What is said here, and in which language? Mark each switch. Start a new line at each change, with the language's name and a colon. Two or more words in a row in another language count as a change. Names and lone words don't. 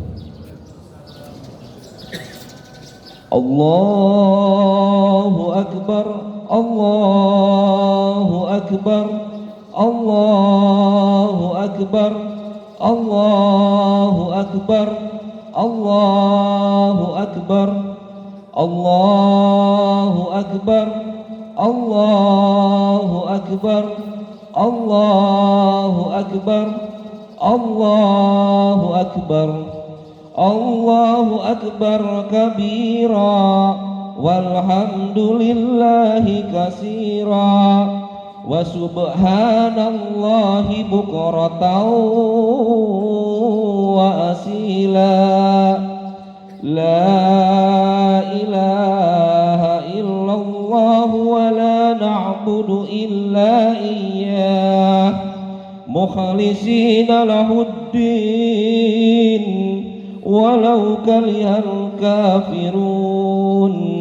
Arabic: الله أكبر، الله أكبر، الله أكبر، الله أكبر، الله أكبر، الله أكبر, الله أكبر، الله أكبر، الله أكبر، الله أكبر كبيرا، والحمد لله كثيرا, وسبحان الله بكرة وأصيلا. لا إله إلا الله ولا نعبد إلا إياه، مخلصين له الدين ولو كره الكافرون.